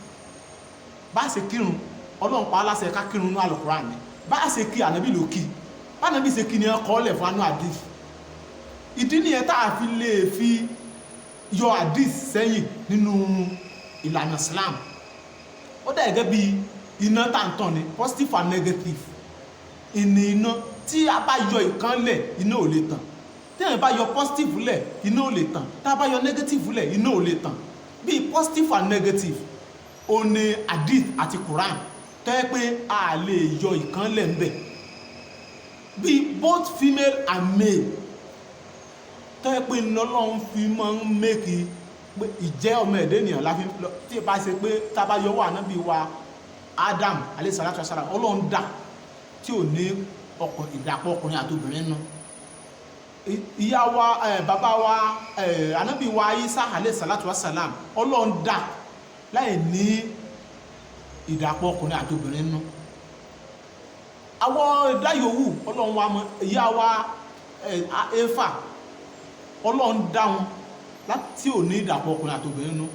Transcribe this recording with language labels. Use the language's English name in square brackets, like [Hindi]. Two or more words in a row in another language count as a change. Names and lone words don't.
[Yoruba] Bá ṣe kírun Ọlọ́run pa á láṣẹ ká kírun ní Al-Qur'an ni. Bá ṣe kí ànábì ló kí. Bá ànábì ṣe kí ni wọ́n kọ́lẹ̀ fún anú hadith. Ìdí nìyẹn tá a fi lè fi yọ hadith sẹ́yìn nínú ìlànà Islam. Ó dà gẹ́gẹ́ bí iná tàǹtàn ni [English] positive and negative. [Yoruba] Ìní iná tí a bá yọ ìkan lẹ̀ iná ò lè tàn. Tí a bá yọ positive lẹ̀ iná ò lè tàn. Tí a bá yọ negative lẹ̀ iná ò lè tàn. Bí [English] positive and negative [Yoruba] ó ní hadith àti Quran tó yẹ pé a lè yọ ìkan lẹ̀ ń bẹ̀. Bí [English] both female and male [Yoruba] tó yẹ pé Ọlọ́run fi máa ń make pé ìjẹ́ ọmọ ẹ̀dẹ́ ènìyàn láfi tí bá ṣe pé tá bá yọwọ́ ànábì wa Adam [Arabic] عليه الصلاة والسلام [Yoruba] Ọlọ́run dá tí ò ní ìdàpọ̀ ọkùnrin àti obìnrin nù. Ìyá wa bàbá wa ànábì wa Isa [Arabic] عليه الصلاة والسلام [Yoruba] Ọlọ́run dá láì ní ìdàpọ̀ ọkùnrin àti obìnrin nù. Àwọn ẹ̀dá yòówù Ọlọ́run wa mọ̀ ìyá wa Éfà Ọlọ́run dá wọn láti ò ní ìdàpọ̀ ọkùnrin àti obìnrin nù.